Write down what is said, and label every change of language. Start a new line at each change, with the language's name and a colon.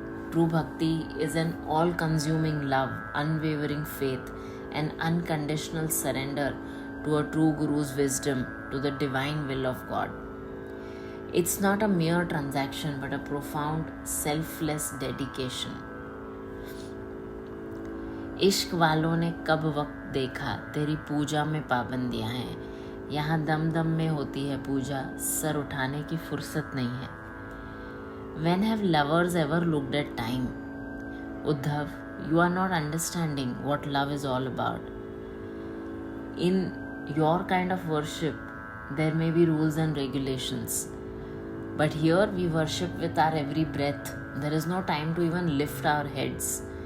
English: True bhakti is an all-consuming love, unwavering faith, and unconditional surrender to a true Guru's wisdom, to the divine will of God. It's not a mere transaction but a profound, selfless dedication.
Hindi: इश्क वालों ने कब वक्त देखा, तेरी पूजा में पाबंदियां हैं. यहाँ दम दम में होती है पूजा, सर उठाने की फुर्सत नहीं है.
English: When have lovers ever looked at time? Uddhav, you are not understanding what love is all about. In your kind of worship, there may be rules and regulations. But here we worship with our every breath. There is no time to even lift our heads.